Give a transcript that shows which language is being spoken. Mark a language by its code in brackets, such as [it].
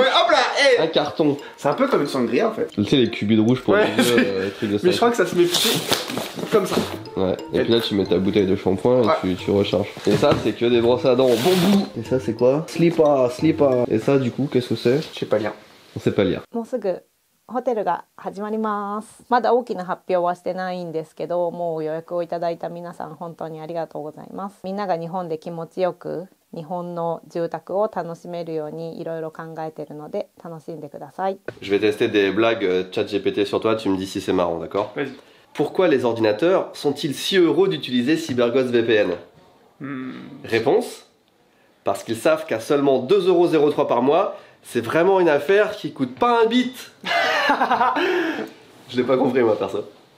[fr] Ouais, hop là, hey. Un carton. C'est un peu comme une sangria en fait. Tu sais, les cubis de rouge pour Ouais, les trucs de ça. mais je crois que ça se met plutôt comme ça. Ouais, et puis là tu mets ta bouteille de shampoing et tu recharges. Et ça c'est que des brosses à dents bambou. Et ça c'est quoi? Slipper. Et ça du coup qu'est-ce que c'est? Je sais pas lire. On sait pas lire. [ja] もうすぐホテルが始まります。まだ大きな発表はしてないんですけど、もう予約をいただいた皆さん本当にありがとうございます。みんなが日本で気持ちよく日本の住宅を楽しめるようにいろいろ考えているので楽しんでください。 [fr] Je vais tester des blagues ChatGPT sur toi, tu me dis si c'est marrant, d'accord? Vas-y. Pourquoi les ordinateurs sont-ils si heureux d'utiliser CyberGhost VPN? Réponse: parce qu'ils savent qu'à seulement 2,03€ par mois, c'est vraiment une affaire qui coûte pas un bit. Je l'ai pas compris moi perso.